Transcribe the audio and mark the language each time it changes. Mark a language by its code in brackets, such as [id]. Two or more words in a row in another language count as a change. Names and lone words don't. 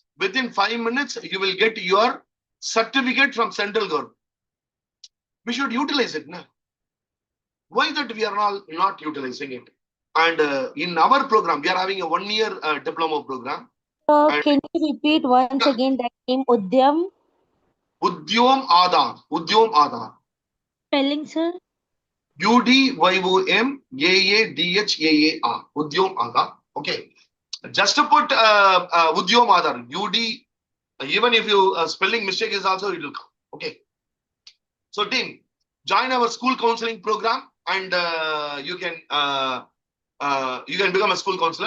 [en] Within 5 minutes, you will get your certificate from central government. We should utilize it. Na? Why that we are not utilizing it? And in our program, we are having a 1-year diploma program. Can you repeat once again that name? Udyam? Udyom Aadhar. Udyom Aadhar. Spelling, sir? UDYOM AADHAAR. Udyom Aadhar. Okay. Just to put Udyom Aadhar. UD, even if you spelling mistake is also, it will come. Okay. So team, join our school counseling program and you can become a school counselor.